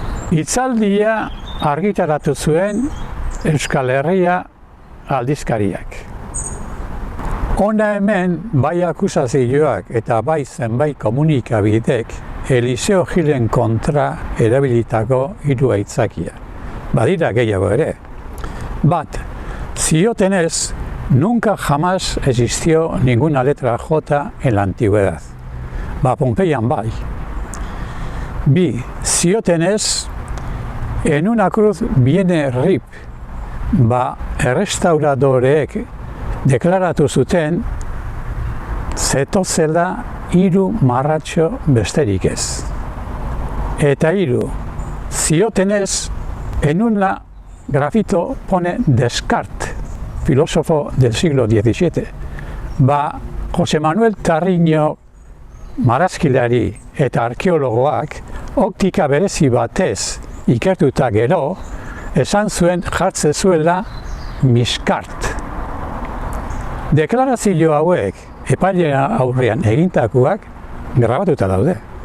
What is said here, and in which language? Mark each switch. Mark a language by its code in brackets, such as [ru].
[eu] Itzaldia argitaratu zuen Euskal Herria aldizkariak. Hona hemen bai akusazioak eta bai zenbait komunikabidek Eliseo Gilen kontra erabilitako hiru aitzakia. Badira gehiago ere. Bat, ziotenez, [es] nunca jamás existió ninguna letra J en la antigüedad. [eu] Pompeian bai. Bi, ziotenez, [es] en una cruz viene Rip. [eu] Errestauradoreek deklaratu zuten zetozela hiru marratxo besterik ez. Eta hiru, ziotenez, [es] en una grafito pone Descartes, filósofo del siglo XVII. [eu] José Manuel Tarriño marazkilari eta arkeologoak optika berezi batez ikertuta gero, esan zuen jartze zuela Miskart. Deklarazio hauek epailea aurrean egintakoak grabatuta daude.